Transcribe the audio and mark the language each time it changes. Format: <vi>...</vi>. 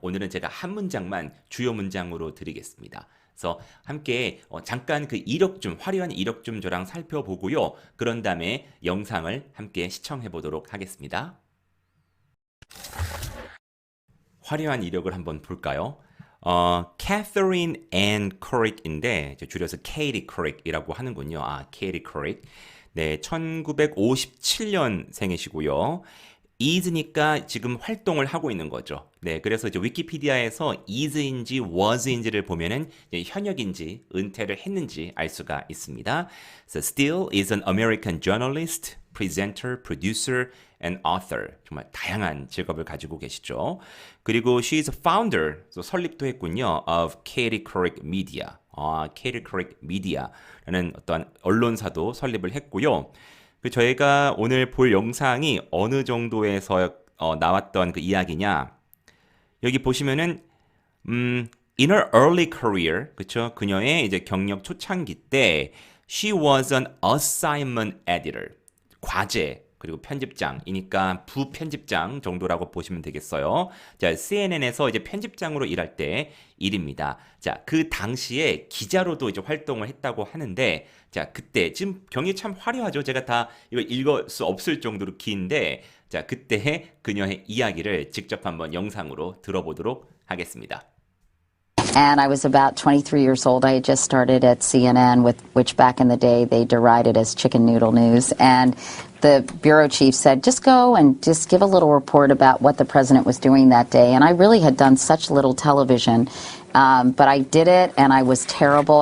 <ko>오늘은 제가 한 문장만 주요 문장으로 드리겠습니다. 그래서 함께 잠깐 그 이력 좀 화려한 이력 좀 저랑 살펴보고요. 그런 다음에 영상을 함께 시청해 보도록 하겠습니다. 화려한 이력을 한번 볼까요? Catherine Ann Couric인데 줄여서 Katie Couric이라고 하는군요. Katie Couric. 네, 1957년생이시고요. is니까 지금 활동을 하고 있는 거죠. 네, 그래서 이제 위키피디아에서 is인지 was인지를 보면은 현역인지 은퇴를 했는지 알 수가 있습니다.</ko> <en>So still is an American journalist, presenter, producer, and author.</en> <ko>정말 다양한 직업을 가지고 계시죠. 그리고</ko> <en>she is a founder,</en> <ko>설립도 했군요,</ko> <en>of Katie Couric Media.</en> <ko>Katie Couric Media라는 어떤 언론사도 설립을 했고요. 저희가 오늘 볼 영상이 어느 정도에서 나왔던 그 이야기냐? 여기 보시면은</ko> <en>in her early career,</en> <ko>그쵸? 그녀의 이제 경력 초창기 때</ko> <en>she was an assignment editor.</en> <ko>과제 그리고 편집장이니까 부편집장 정도라고 보시면 되겠어요. 자, CNN에서 이제 편집장으로 일할 때 일입니다. 자, 그 당시에 기자로도 이제 활동을 했다고 하는데, 자, 그때 지금 경이 참 화려하죠. 제가 다 이걸 읽을 수 없을 정도로 긴데, 자, 그때 그녀의 이야기를 직접 한번 영상으로 들어보도록 하겠습니다.</ko> <en>And I was about 23 years old. I had just started at CNN, which back in the day they derided as chicken noodle news. And the bureau chief said, just go and just give a little report about what the president was doing that day. And I really had done such little television. But I did it, and I was terrible.</en>